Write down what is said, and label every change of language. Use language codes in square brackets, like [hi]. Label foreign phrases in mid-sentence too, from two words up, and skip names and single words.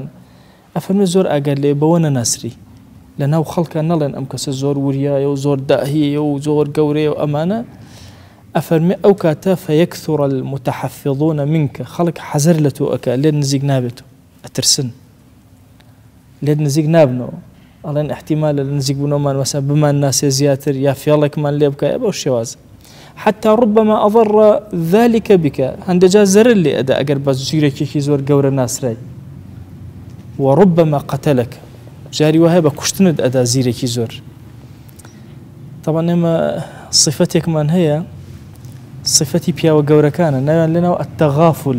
[ckb] ئەفەرمێ زۆر ئاگەر لێ بەوە نەناسری، لەناو خەڵکە نەڵێن ئەم کەسە زۆر وریایە و زۆر داهیە و زۆر گەورەیە و ئەمانە. ئەفەرمێ ئەو کاتە [ar] فەیەکثر المتحفظون منکە، [ckb] خەڵک حەزەر لە تۆ ئەکا، لێت نزیک نابێت، ئەترسن لێت نزیک نابنەوە. ئەڵێن احتیمالە لە نزیک بوونەوەمان وەسا بمان ناسێ زیاتر یا فێڵێکمان لێ بکایە بەو شێوازە. [ar] حتى ربما أضر ذلك بك، [ckb] هەندێجا زەرر لێ ئەدا ئەگەر بە زیرەکێکی زۆر گەورە ناسرای. [ar] وربما قتلك، [ckb] جاری وهەیە بە کوشتنت ئەدا زیرێکی زۆر. طبعا ئێمە صفەتێکمان هەیە، صفەتی پیاوە گەورەکانە، ناویان لەناو التغافل.